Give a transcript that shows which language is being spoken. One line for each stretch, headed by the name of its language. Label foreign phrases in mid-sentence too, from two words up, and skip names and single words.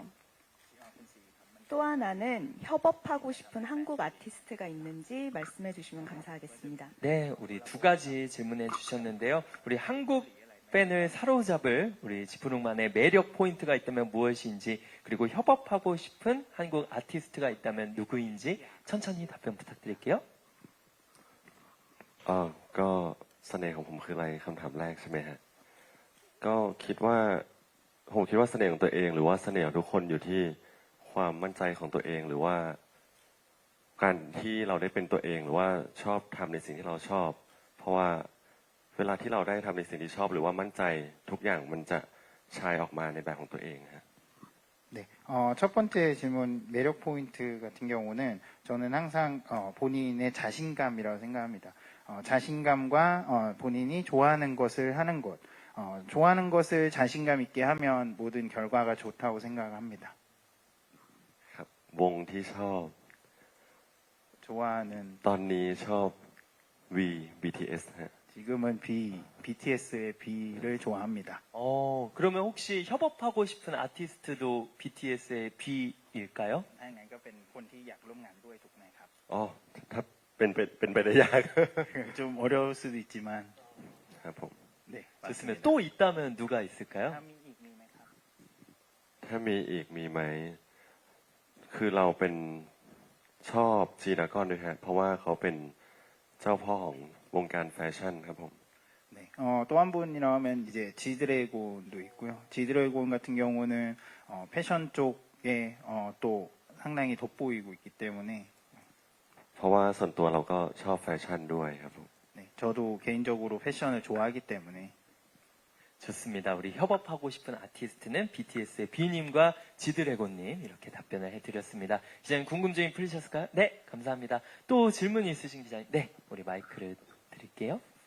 Korean: 또 하나는 협업하고 싶은 한국 아티스트가 있는지 말씀해 주시면 감사하겠습니다. 네, 우리 두 가지 질문해 주셨는데요. 우리 한국 팬을 사로잡을 우리 지프룩만의 매력 포인트가 있다면 무엇인지, 그리고 협업하고 싶은 한국 아티스트가 있다면 누구인지 천천히 답변 부탁드릴게요.
Thai: ก็เสน่ห์ของผมคืออะไรคำถามแรกใช่ไหมฮะก็ผมคิดว่าเสน่ห์ของตัวเองหรือว่าเสน่ห์ของทุกคนอยู่ที่ความมั่นใจของตัวเองหรือว่าการที่เราได้เป็นตัวเองหรือว่าชอบทำในสิ่งที่เราชอบ เพราะว่าเวลาที่เราได้ทำในสิ่งที่ชอบหรือว่ามั่นใจทุกอย่างมันจะฉายออกมาในแบบของตัวเองฮะ
Korean: 네, 첫 번째 질문 매력 포인트 같은 경우는 저는 항상 본인의 자신감이라고 생각합니다. 자신감과 본인이 좋아하는 것을 하는 것, 좋아하는 것을 자신감 있게 하면 모든 결과가 좋다고 생각합니다.
Thai: ครับวงที่ชอบ
Korean: 좋아하는
Thai: ตอนนี้ชอบ BTS ฮะ
Korean: 지금은 BTS의 B를 좋아합니다. 그러면 혹시 협업하고 싶은 아티스트도 BTS의 B일까요?
Thai: งั้นก็เป็นคนที่อยากร่วมงานด้วยถูกไหมครับ อ๋อถ้าเป็นไปได้ยาก
Korean: 좀 어려울 수도 있지만
Thai: ครับผม
Korean: 네, 좋습니다. 맞습니다. 또 있다면 누가 있을까요?
Thai: ถ้ามีอีกมีไหมครับ ถ้ามีอีกมีไหมคือเราเป็นชอบจีดากอนด้วยฮะเพราะว่าเขาเป็นเจ้าพ่อของวงการแฟชั่นครับผม
Korean: 네, 또 한 분이라면 이제 지드래곤도 있고요. 지드래곤 같은 경우는 패션 쪽에 또 상당히 돋보이고 있기 때문에
Thai: เพราะว่าส่วนตัวเราก็ชอบแฟชั่นด้วยครับผม
Korean: 네, 저도 개인적으로 패션을 좋아하기 때문에 좋습니다. 우리 협업하고 싶은 아티스트는 BTS의 B님과 지드래곤님 이렇게 답변을 해드렸습니다. 기자님 궁금증이 풀리셨을까요? 네, 감사합니다. 또 질문이 있으신 기자님, 네, 우리 마이크를 드릴게요.